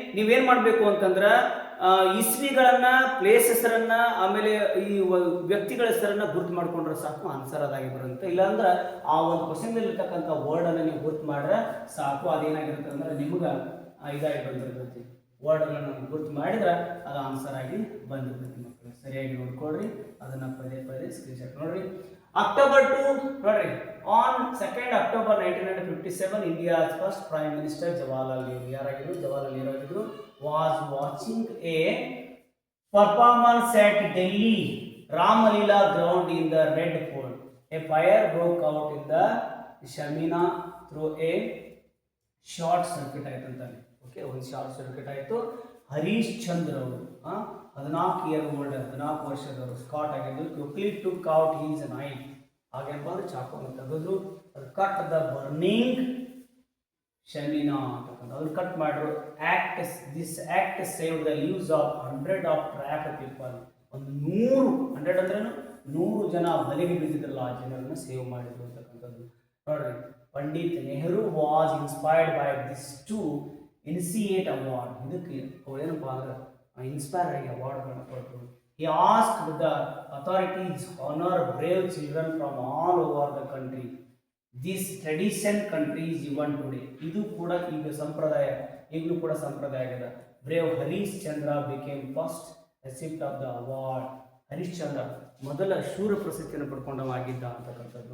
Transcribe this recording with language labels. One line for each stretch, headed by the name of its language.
Kannada: ನೀವೇನು ಮಾಡಬೇಕು ಅಂತಂದ್ರೆ ಇಸ್ವಿಗಳನ್ನ, ಪ್ಲೇಸ್ ಹೆಸರನ್ನ, ಆಮೇಲೆ ಈ ವ್ಯಕ್ತಿಗಳ ಹೆಸರನ್ನ ಗುರ್ತು ಮಾಡ್ಕೊಂಡ್ರೆ ಸಾಕು, ಆನ್ಸರ್ ಅದಾಗಿ ಬರುತ್ತೆ. ಇಲ್ಲಾಂದ್ರೆ ಆ ಒಂದು ಕ್ವಶನ್ ಇರ್ತಕ್ಕಂಥ ವರ್ಡನ್ನು ನೀವು ಗುರ್ತು ಮಾಡ್ರೆ ಸಾಕು, ಅದೇನಾಗಿರುತ್ತೆ ಅಂದ್ರೆ ನಿಮ್ಗೆ ಇದಾಗಿ ಬಂದಿರ್ತೈತಿ. ವರ್ಡ್ಗಳನ್ನು ಗುರ್ತು ಮಾಡಿದ್ರೆ ಅದು ಆನ್ಸರ್ ಆಗಿ ಬಂದಿರ್ತೈತಿ ಮಕ್ಕಳು. ಸರಿಯಾಗಿ ನೋಡ್ಕೊಳ್ರಿ, ಅದನ್ನ ಪದೇ ಪದೇ ಸ್ಕ್ರೀನ್ಶಾಟ್ ನೋಡ್ರಿ.
English: October 2 ನೋಡ್ರಿ, on 2nd October 1957 India's first Prime Minister Jawaharlal Nehru,
Kannada: ಯಾರಾಗಿದ್ರು? Jawaharlal Nehru ಆಗಿದ್ರು.
English: Was watching a performance at Delhi Ramalila ground in the Red Fort. A fire broke out in the Shamina through a short circuit
Kannada: ಆಯ್ತು ಅಂತಾನೆ. Okay, ಒಂದು short circuit ಆಯಿತು. ಹರೀಶ್ ಚಂದ್ರ ಅವರು 14 ವರ್ಷದವರು, Scott ಆಗಿದ್ದು.
English: quickly took out his knife,
Kannada: ಹಾಗೇನಪ್ಪ ಅಂದ್ರೆ ಚಾಕುವನ್ನು ತೆಗೆದ್ರು.
English: ಅದು cut the burning shamiana
Kannada: ಅಂತಕ್ಕಂಥ ಅದನ್ನು ಕಟ್ ಮಾಡಿದ್ರು.
English: This act save the lives of 100 of trap people.
Kannada: ಒಂದು 100 ಅಂದ್ರೆ 100 ಜನ ಬಲಿಗೆ ಬಿದ್ದಿದ್ರಲ್ಲ, ಆ ಜನರನ್ನು ಸೇವ್ ಮಾಡಿದ್ರು ಅಂತಕ್ಕಂಥದ್ದು ನೋಡ್ರಿ.
English: Pandit Nehru was inspired by this to initiate award.
Kannada: ಇದಕ್ಕೆ ಏನಪ್ಪ ಅಂದ್ರೆ ಇನ್ಸ್ಪೈರ್ ಆಗಿ ಅವಾರ್ಡ್ಗಳನ್ನ ಕೊಟ್ಟರು.
English: He asked the authorities honor brave children from all over the country. This tradition continues even today.
Kannada: ಇದು ಕೂಡ ಈಗ ಸಂಪ್ರದಾಯ, ಈಗಲೂ ಕೂಡ ಸಂಪ್ರದಾಯ ಆಗಿದೆ.
English: Brave Harish Chandra became first recipient of the award.
Kannada: Harish ಚಂದ್ರ ಮೊದಲ ಶೂರ ಪ್ರಶಸ್ತಿಯನ್ನು ಪಡ್ಕೊಂಡವಾಗಿದ್ದ ಅಂತಕ್ಕಂಥದ್ದು.